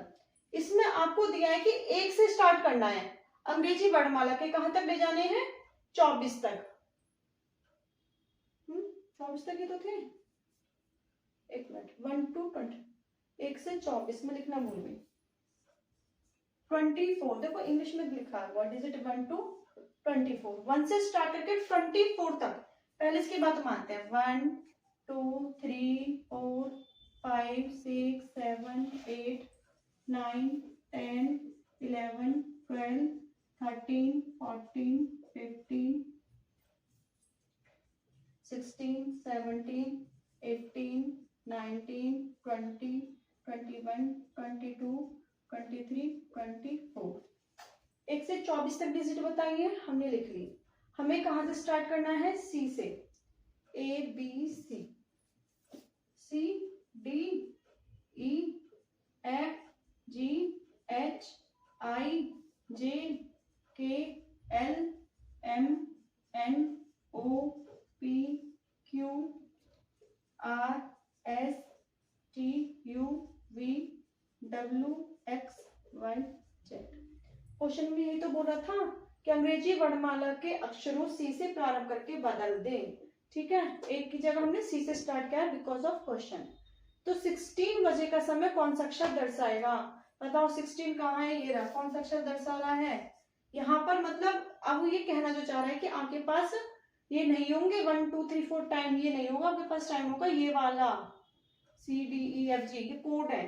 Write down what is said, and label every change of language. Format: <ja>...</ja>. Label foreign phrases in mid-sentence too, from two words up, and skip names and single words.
<hi>इसमें आपको दिया है कि 1 से स्टार्ट करना है, अंग्रेजी वर्णमाला के कहां तक ले जाने हैं, 24 तक। 24 तक ही तो थे, एक मिनट, 1 to 20, 1 से 24 में लिखना भूल गई, 24 देखो इंग्लिश में लिखा है,</hi> <en>what is it,</en> <hi>1 to 24, 1 से स्टार्ट करके 24 तक। पहले इसकी बात मानते हैं, 1 2 3 4 5 6 7 8 9 10 11 12 13, 14, 15, 16, 17, 18, 19, 20, 21, 22, 23, 24। 1 से 24 तक डिजिट बताइए, हमने लिख ली। हमें कहाँ से स्टार्ट करना है? सी से।</hi> <en>A B C, C D E F G H I J K L M N O P Q R S T U V W X Y Z।</en> <hi>क्वेश्चन में यही तो बोला था कि अंग्रेजी वर्णमाला के अक्षरों सी से प्रारंभ करके बदल दें। ठीक है, एक की जगह हमने सी से स्टार्ट किया</hi> <en>because of question.</en> <hi>तो 16 बजे का समय कौन सा अक्षर दर्शाएगा? बताओ 16 कहाँ है? ये रहा। कौन सा अक्षर दर्शा रहा है यहाँ पर? मतलब अब ये कहना जो चाह रहा है कि आपके पास ये नहीं होंगे 1 2 3 4 टाइम, ये नहीं होगा आपके पास, टाइम होगा ये वाला CDEFG, ये कोड है।</hi>